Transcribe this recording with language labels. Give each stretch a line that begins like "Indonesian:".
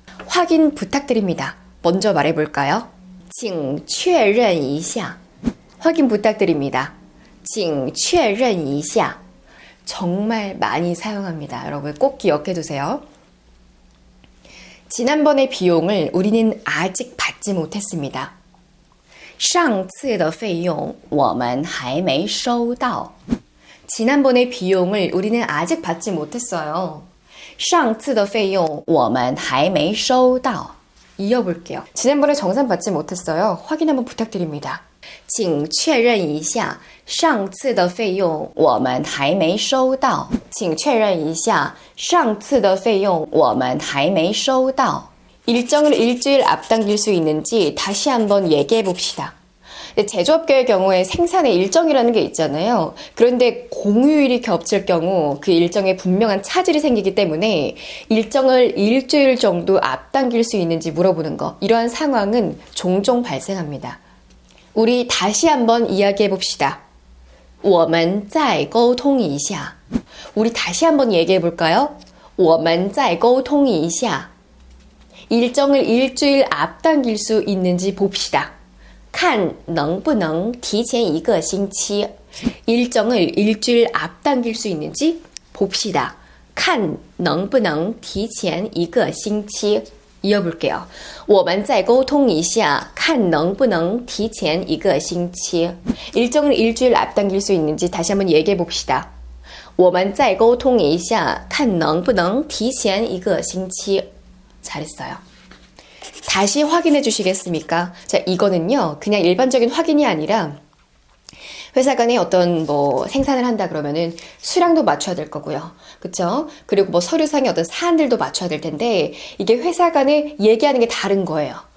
Korean: 확인 부탁드립니다. 먼저 말해볼까요?
Chinese: 请确认一下.
Korean: 확인 부탁드립니다.
Chinese: 请确认一下.
Korean: 정말 많이 사용합니다. 여러분 꼭 기억해 두세요. 지난번의 비용을 우리는 아직 받지 못했습니다.
Chinese: 上次的费用我们还没收到.
Korean: 지난번의 비용을 우리는 아직 받지 못했어요.
Chinese: 上次的费用我们还没收到.
Korean: 이어볼게요. 지난번에 정산 받지 못했어요. 확인 한번 부탁드립니다.
Chinese: 请确认一下上次的费用我们还没收到请确认一下上次的费用我们还没收到
Korean: 일정을 일주일 앞당길 수 있는지 다시 한번 얘기해 봅시다. 제조업계의 경우에 생산의 일정이라는 게 있잖아요. 그런데 공휴일이 겹칠 경우 그 일정에 분명한 차질이 생기기 때문에 일정을 일주일 정도 앞당길 수 있는지 물어보는 거, 이러한 상황은 종종 발생합니다. 우리 다시 한번 이야기해 봅시다.
Chinese: 我们再沟通一下.
Korean: 우리 다시 한번 얘기해 볼까요?
Chinese: 我们再沟通一下.
Korean: 일정을 일주일 앞당길 수 있는지 봅시다.
Chinese: 看能不能提前一个星期.
Korean: 일정을 일주일 앞당길 수 있는지 봅시다.
Chinese: 看能不能提前一个星期.
Korean: 이어볼게요.
Chinese: 我们再沟通一下看能不能提前一个星期.
Korean: 일정을 일주일 앞당길 수 있는지 다시 한번 얘기해 봅시다.
Chinese: 我们再沟通一下看能不能提前一个星期.
Korean: 잘했어요. 다시 확인해 주시겠습니까? 자, 이거는요, 그냥 일반적인 확인이 아니라 회사 간에 어떤 생산을 한다 그러면은 수량도 맞춰야 될 거고요. 그쵸? 그리고 서류상의 어떤 사안들도 맞춰야 될 텐데 이게 회사 간에 얘기하는 게 다른 거예요.